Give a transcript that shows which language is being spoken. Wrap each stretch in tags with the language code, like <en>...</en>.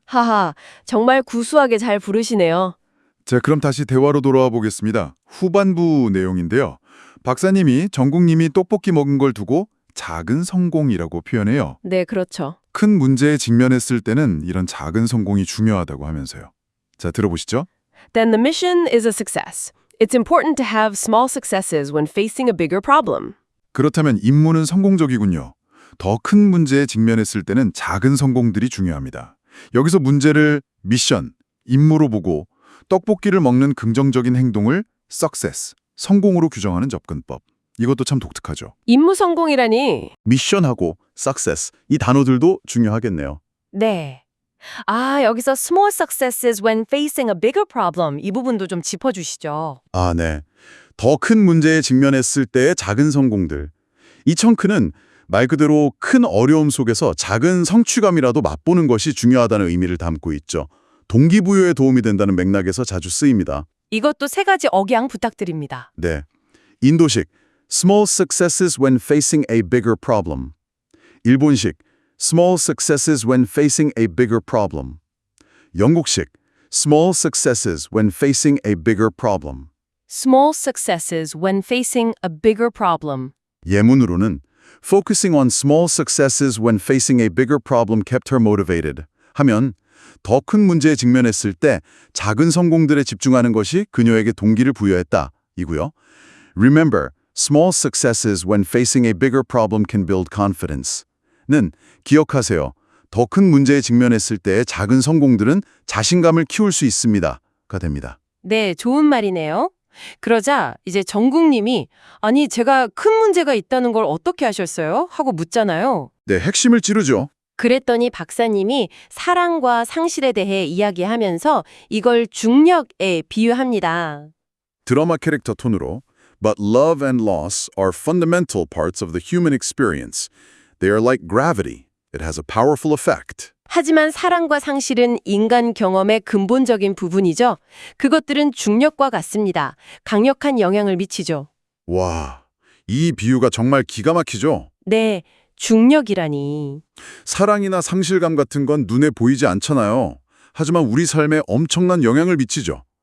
<ko>하하, 정말 구수하게 잘 부르시네요. 자, 그럼 다시 대화로 돌아와 보겠습니다. 후반부 내용인데요. 박사님이 정국님이 떡볶이 먹은 걸 두고 작은 성공이라고 표현해요. 네, 그렇죠. 큰 문제에 직면했을 때는 이런 작은 성공이 중요하다고 하면서요. 자, 들어보시죠.</ko> <en>Then the mission is a success. It's important to have small successes when facing a bigger problem.</en> <ko>그렇다면 임무는 성공적이군요. 더 큰 문제에 직면했을 때는 작은 성공들이 중요합니다. 여기서 문제를 미션, 임무로 보고 떡볶이를 먹는 긍정적인 행동을 success, 성공으로 규정하는 접근법. 이것도 참 독특하죠. 임무 성공이라니. 미션하고 success, 이 단어들도 중요하겠네요. 네. 아, 여기서</ko> <en>small successes when facing a bigger problem</en> <ko>이 부분도 좀 짚어주시죠. 아, 네. 더 큰 문제에 직면했을 때의 작은 성공들. 이 청크는 말 그대로 큰 어려움 속에서 작은 성취감이라도 맛보는 것이 중요하다는 의미를 담고 있죠. 동기부여에 도움이 된다는 맥락에서 자주 쓰입니다. 이것도 세 가지 억양 부탁드립니다. 네. 인도식</ko> <en>Small successes when facing a bigger problem. 일본식 Small successes when facing a bigger problem. 영국식 Small successes when facing a bigger problem. Small successes when facing a bigger problem.</en> <ko>예문으로는</ko> <en>Focusing on small successes when facing a bigger problem kept her motivated</en> <ko>하면 더 큰 문제에 직면했을 때 작은 성공들에 집중하는 것이 그녀에게 동기를 부여했다 이고요.</ko> <en>Remember, small successes when facing a bigger problem can build confidence.</en> <ko>는 기억하세요. 더 큰 문제에 직면했을 때의 작은 성공들은 자신감을 키울 수 있습니다.가 됩니다. 네, 좋은 말이네요. 그러자 이제 정국님이 아니 제가 큰 문제가 있다는 걸 어떻게 아셨어요? 하고 묻잖아요. 네, 핵심을 찌르죠. 그랬더니 박사님이 사랑과 상실에 대해 이야기하면서 이걸 중력에 비유합니다. 드라마 캐릭터 톤으로</ko> <en>But love and loss are fundamental parts of the human experience. They are like gravity. It has a powerful effect.</en> <ko>하지만 사랑과 상실은 인간 경험의 근본적인 부분이죠. 그것들은 중력과 같습니다. 강력한 영향을 미치죠. 와, 이 비유가 정말 기가 막히죠? 네, 중력이라니. 사랑이나 상실감 같은 건 눈에 보이지 않잖아요. 하지만 우리 삶에 엄청난 영향을 미치죠.</ko>